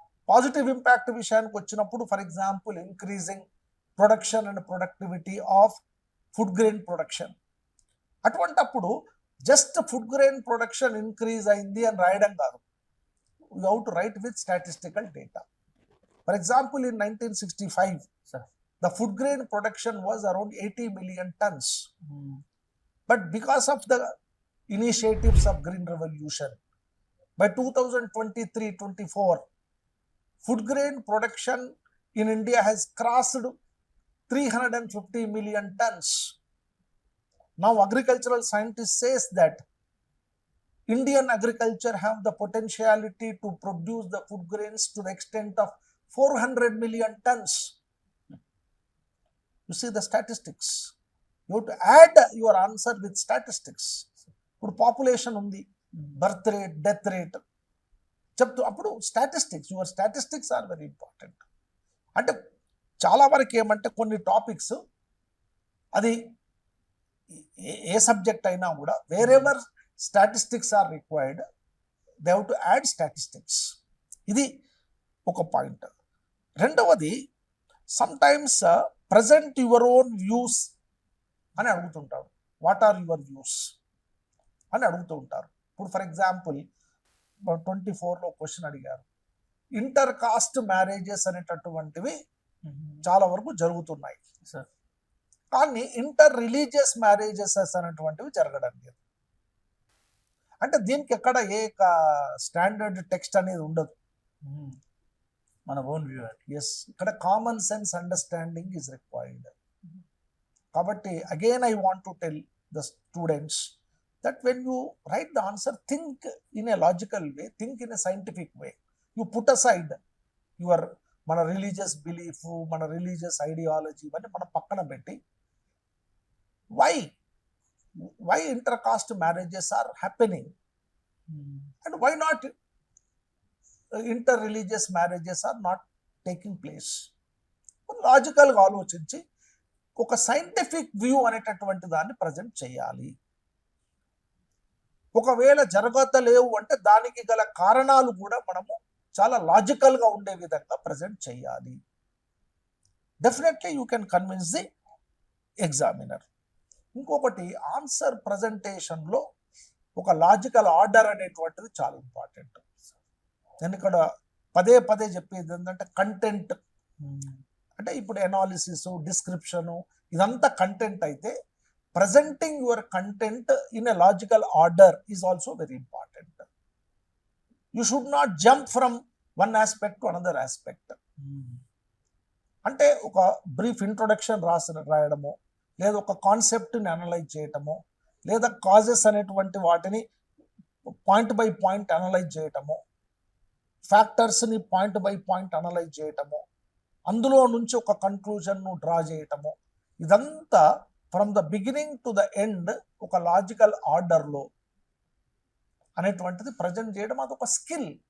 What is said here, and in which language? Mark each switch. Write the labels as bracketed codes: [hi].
[en] positive impact [te] విషయానికి వచ్చినప్పుడు [en] For example increasing production and productivity of food grain production. [te] అటువంటప్పుడు just food grain production increase అయింది అని రాయడం కాదు, [en] You how to write with statistical data. For example in 1965 Sir. the food grain production was around 80 million tons. But because of the initiatives of Green Revolution, by 2023-24, food grain production in India has crossed 350 million tons. Now agricultural scientists says that Indian agriculture have the potentiality to produce the food grains to the extent of 400 million tons. You see the statistics. You have to add your answer with statistics. [te] ఇప్పుడు population ఉంది, birth rate, death rate చెప్తూ అప్పుడు statistics, [en] Your statistics are very important. [te] అంటే చాలా వరకు ఏమంటే కొన్ని topics అది ఏ సబ్జెక్ట్ అయినా కూడా [en] Wherever statistics are required they have to add statistics. [te] ఇది ఒక పాయింట్. రెండవది [en] sometimes present your own views [te] అని అడుగుతుంటారు. [en] what are your views [te] అని అడుగుతూ ఉంటారు. ఇప్పుడు ఫర్ ఎగ్జాంపుల్ 24లో క్వశ్చన్ అడిగారు, ఇంటర్ కాస్ట్ మ్యారేజెస్ అనేటటువంటివి చాలా వరకు జరుగుతున్నాయి, కానీ ఇంటర్ రిలీజియస్ మ్యారేజెస్ అనేటువంటివి జరగడం లేదు. అంటే దీనికి ఎక్కడ ఏ స్టాండర్డ్ టెక్స్ట్ అనేది ఉండదు, మన ఓన్ వ్యూ. [en] Yes, ఇక్కడ common sense understanding is required. కాబట్టి again I want to tell the students that when you write the answer, think in a logical way, think in a scientific way. You put aside your mana religious belief, mana religious ideology [te] ivanni mana pakkana petti [en] why intercaste marriages are happening and why not interreligious marriages are not taking place. [te] Logical గా ఆలోచించి ఒక scientific view అనేటటువంటి దాన్ని present చేయాలి. ఒకవేళ జరగతలేవు అంటే దానికి గల కారణాలు కూడా మనము చాలా లాజికల్ గా ఉండే విధంగా ప్రజెంట్ చేయాలి. [en] Definitely you can convince the examiner. [te] ఇంకొకటి, ఆన్సర్ ప్రజెంటేషన్ లో ఒక లాజికల్ ఆర్డర్ అనేటువంటిది చాలా ఇంపార్టెంట్. నేను ఇక్కడ పదే పదే చెప్పేది ఏంటంటే కంటెంట్. అంటే ఇప్పుడు ఎనాలిసిస్, డిస్క్రిప్షను ఇదంతా కంటెంట్ అయితే [en] presenting your content in a logical order is also very important. You should not jump from one aspect to another aspect. [te] అంటే ఒక బ్రీఫ్ ఇంట్రొడక్షన్ రాయడము, లేదా ఒక కాన్సెప్ట్ని అనలైజ్ చేయటము, లేదా కాజెస్ అనేటువంటి వాటిని పాయింట్ బై పాయింట్ అనలైజ్ చేయటము, ఫ్యాక్టర్స్ని పాయింట్ బై పాయింట్ అనలైజ్ చేయటము, అందులో నుంచి ఒక కన్క్లూజన్ను డ్రా చేయటము, ఇదంతా [en] from the beginning to the end [te] ఒక లాజికల్ ఆర్డర్లో అనేటువంటిది ప్రజెంట్ చేయడం అదొక స్కిల్.